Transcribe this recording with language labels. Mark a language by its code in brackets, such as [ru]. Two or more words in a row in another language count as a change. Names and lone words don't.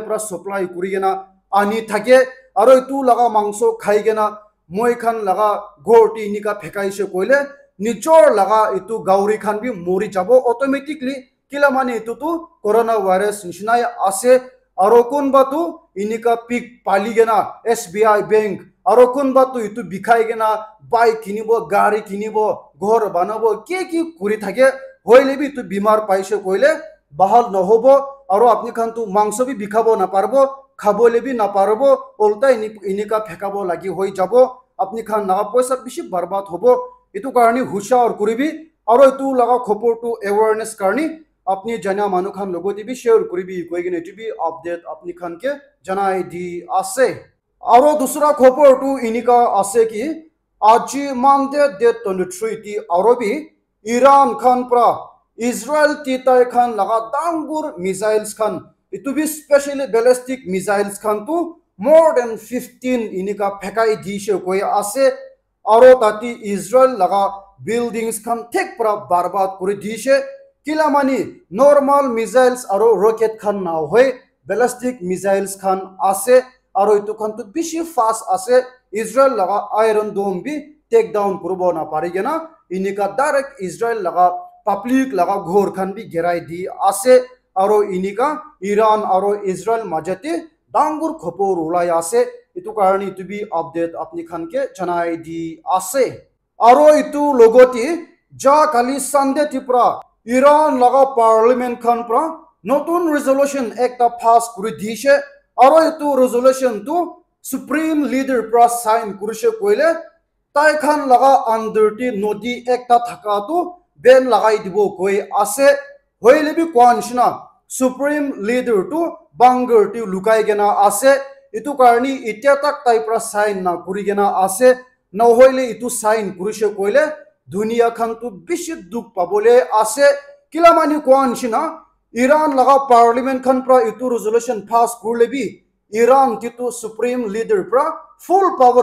[nag] pra supply kuri gena ani thake aro itu laga mangso khai gena moi khan laga gorti nika phekaise koile nichor laga itu gauri khan bi mori jabo automatically kila mani itu tu coronavirus nishnai ase aro kun batu inika pik pali gena [en] SBI bank [nag] aro kun batu itu bikhai gena bike kinibo gari kinibo ghor banabo ki kuri thake হইলে বি ইটো বিমার পাইছে কইলে বাহাল নহব আৰু আপনি খান তো মাংস বি বিখাব না পারবো খাবলে বি না পারবো উল্টা ইনিকা ফেকাব লাগি হই যাব আপনি খান না পয়সা বেশি বরবাদ হব ইটো কারণে হুশার করিবি আৰু ইটো লাগা খবরটো অ্যাওয়ারনেস কারণে আপনি জানা মানুহ খান লগতে বি শেয়ার করিবি কইগিনে ইটো বি আপডেট আপনি খান কে জানাই দি আছে আৰু দুসরা খবরটো ইনিকা আছে কি আজি [en] Monday date [nag] 23 টি আৰু বি ইরান খান প্রা ইসরায়েল তিতাই খান লাগা ডাঙ্গুর মিসাইলস খান ইটো বি স্পেশালি [en] ballistic missiles [nag] খান তো [en] more than [nag] 15 ইনিকা ফেকাই দিছে কই আছে আৰু তাতি ইসরায়েল লাগা বিল্ডিংস খান ঠিক প্রা বরবাদ করে দিছে কিলা মানি [en] normal missiles [nag] আৰু [en] rocket [nag] না হয় [en] ballistic missiles [nag] খান আছে আৰু ইটো খান তো বেশি ফাস্ট আছে ইসরায়েল লাগা আয়রন ডোম বি [en] take down [nag] করব না পারি না ইনিকা ডাইরেক্ট ইসরায়েল লাগা পাবলিক লাগা ঘর খান বি গেরাই দি আছে আৰু ইনিকা ইরান আৰু ইসরায়েল মাঝতে ডাঙ্গুর খবর ওলাই আছে ইটো কারণে ইটো বি আপডেট আপনি খানকে জানাই দি আছে আৰু ইটো লগতি যা কালি সানডে টিপ্রা ইরান লাগা পার্লামেন্ট খান প্রা নতুন রেজলিউশন একটা পাস করে দিছে আৰু ইটো রেজলিউশন তো [en] supreme leader [nag] প্রা সাইন করিছে কইলে তাই খান লাগা আন্ডারটি নদী একটা থাকা তো বেন লাগাই দিব কই আছে হইলে বি কোয়ানশনা [en] supreme leader [nag] তো বাঙ্গারটি লুকাই গেনা আছে ইটো কারণে ইতিয়া তাক তাই প্রা সাইন না করি গেনা আছে নহইলে ইটো সাইন করিছে কইলে দুনিয়া খান তো বেশি দুঃখ পাবলে আছে কিলা মানি কোয়ানশনা ইরান লাগা পার্লামেন্ট খান প্রা ইটো রেজলিউশন পাস করলে বি ইরান তিতো [en] supreme leader [nag] প্রা [en] full power